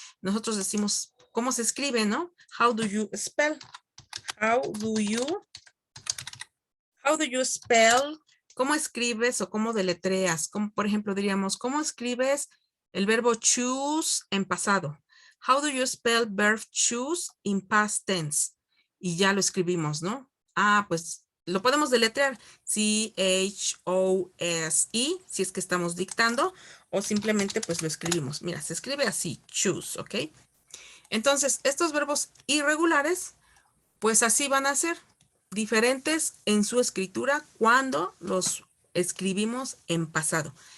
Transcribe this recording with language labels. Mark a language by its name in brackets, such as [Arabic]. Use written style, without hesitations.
[Spanish] Nosotros decimos cómo se escribe, ¿no? [English] How do you spell? How do you spell? [Spanish] ¿Cómo escribes o cómo deletreas? Como, por ejemplo, diríamos, ¿cómo escribes el verbo choose en pasado? [English] How do you spell verb choose in past tense? [Spanish] Y ya lo escribimos, ¿no? Ah, pues lo podemos deletrear. C-H-O-S-E, si es que estamos dictando, o simplemente pues lo escribimos. Mira, se escribe así, choose, ¿ok? Entonces, estos verbos irregulares, pues así van a ser, diferentes en su escritura cuando los escribimos en pasado.